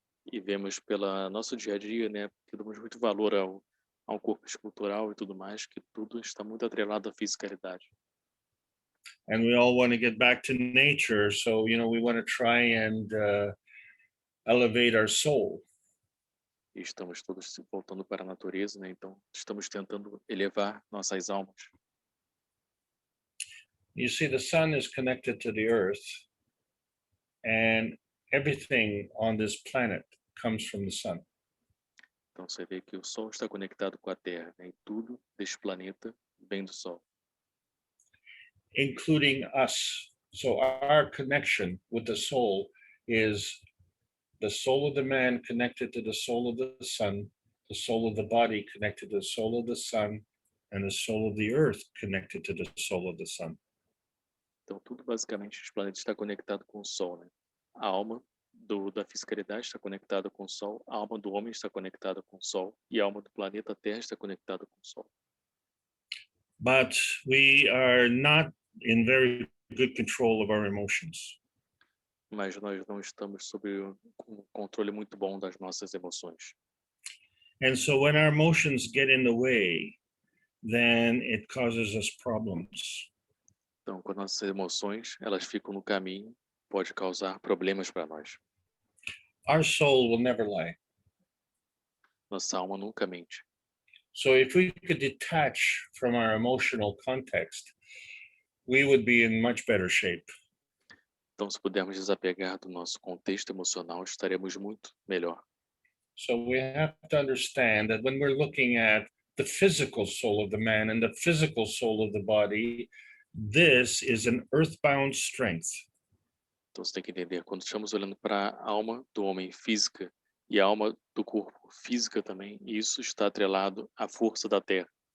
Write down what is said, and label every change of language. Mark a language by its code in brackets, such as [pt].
[pt] E vemos pela nosso dia a dia, né, que damos muito valor ao corpo escultural e tudo mais, que tudo está muito atrelado à fisicalidade. [en] And we all want to get back to nature, so we want to try and elevate our soul. [pt] E estamos todos voltando para a natureza, né? Então estamos tentando elevar nossas almas. [en] You see, the sun is connected to the earth, and everything on this planet comes from the sun. [pt] Então você vê que o Sol está conectado com a Terra, né? E tudo deste planeta vem do Sol. [en] Including us. So our connection with the soul is the soul of the man connected to the soul of the sun, the soul of the body connected to the soul of the sun, and the soul of the earth connected to the soul of the sun. [pt] Então, tudo basicamente os planetas está conectado com o Sol, né? A alma da fisicalidade está conectada com o Sol, a alma do homem está conectada com o Sol e a alma do planeta Terra está conectada com o Sol. [en] But we are not in very good control of our emotions. [pt] Mas nós não estamos sob um controle muito bom das nossas emoções. [en] And so when our emotions get in the way, then it causes us problems. [pt] Então, quando nossas emoções elas ficam no caminho, pode causar problemas para nós. [en] Our soul will never lie. [pt] Nossa alma nunca mente. [en] So if we could detach from our emotional context, we would be in much better shape. [pt] Então, se pudermos desapegar do nosso contexto emocional, estaremos muito melhor. [en] So we have to understand that when we're looking at the physical soul of the man and the physical soul of the body, this is an earthbound strength. [pt] Então, você tem que entender, quando estamos olhando para a alma do homem física e a alma do corpo física também, isso está atrelado à força da Terra.